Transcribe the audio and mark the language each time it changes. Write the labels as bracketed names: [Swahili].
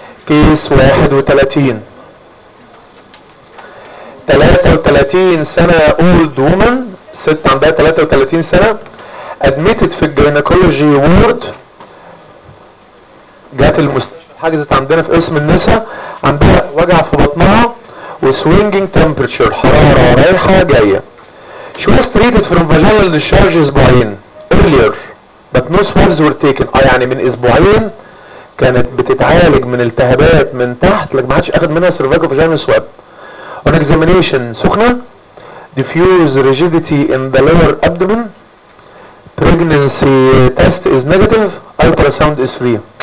[Arabic] ماشي كيس 31 33 سنة [English] old woman [Arabic] ست عندها 33 سنة admitted في الجينيكولوجي وورد جات حجزت عندنا في اسم النساء عندها وجع في بطنها و [English] swinging temperature [Arabic] حرارة رايحة جاية. [English] She was treated from vaginal discharge اسبوعين earlier but no swabs were taken. [Arabic] يعني من اسبوعين كانت بتتعالج من التهابات من تحت لكن ما حدش اخد منها cervical vaginal swab. [English] On examination سخنة diffuse rigidity in the lower abdomen pregnancy test is negative ultrasound is free.